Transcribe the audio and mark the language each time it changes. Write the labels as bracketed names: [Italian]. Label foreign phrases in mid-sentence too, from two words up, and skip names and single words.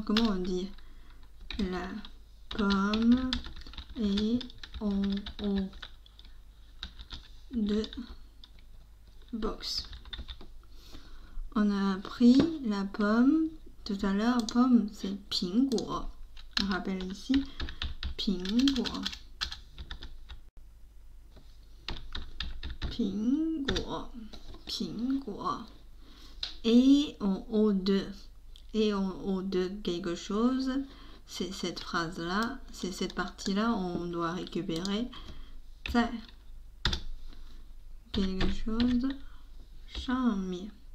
[French] Comment on dit la pomme est en haut de box? On a appris la pomme tout à l'heure. Pomme, c'est 苹果. On rappelle ici 苹果. 苹果. 苹果. Et en haut de. Et en haut de quelque chose, c'est cette phrase-là, c'est cette partie-là, on doit récupérer. [Chinese] 在 [French] quelque chose [Chinese] 上面.